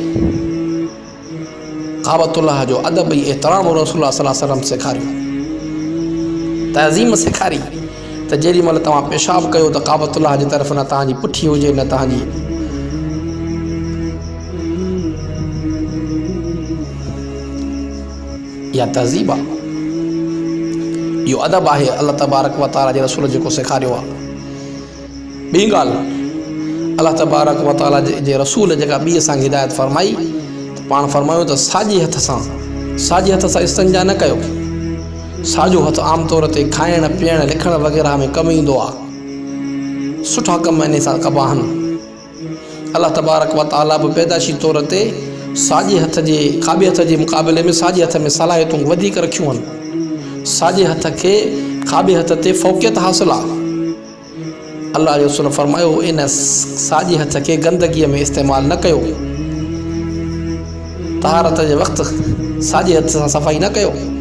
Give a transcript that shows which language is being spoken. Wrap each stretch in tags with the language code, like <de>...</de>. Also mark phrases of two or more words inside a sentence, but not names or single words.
<sd>काबतुल्लाह जो अदब ऐं एहतराम</sd> <ar>رسول الله صلى الله عليه وسلم</ar> <sd>सेखारियो, तहज़ीम सेखारी त जेॾी महिल तव्हां पेशाब कयो त काबतुल्लाह जी तरफ़ न तव्हांजी पुठी हुजे न तव्हांजी इहा तहज़ीब आहे, इहो अदब आहे</sd> <ar>الله تبارك وتعالى</ar> <sd>जे रसूल जेको सेखारियो आहे। ॿी ॻाल्हि,</sd> <ar>الله تبارك وتعالى</ar> <sd>जे रसूल जेका ॿी असांखे हिदायत फरमाई त पाण फरमायो त साॼे हथ सां इस्तंजा न कयो। साॼो हथु आम तौर ते खाइण पीअण लिखण वग़ैरह में कमु ईंदो आहे, सुठा कम इन सां कबा आहिनि।</sd> <ar>الله تبارك وتعالى</ar> <sd>बि पैदाशी तौर ते साॼे हथ जे खाॿे हथ जे मुक़ाबले में साॼे हथ में सलाहियतूं वधीक रखियूं आहिनि। साॼे हथ खे खाॿे हथ ते फ़ौक़ियत हासिलु आहे। अल्लाह जो रसूल फरमायो इन साॼे हथ खे गंदगीअ में इस्तेमालु न कयो, तहारत जे वक़्तु साॼे हथ सां सफ़ाई न कयो।</sd>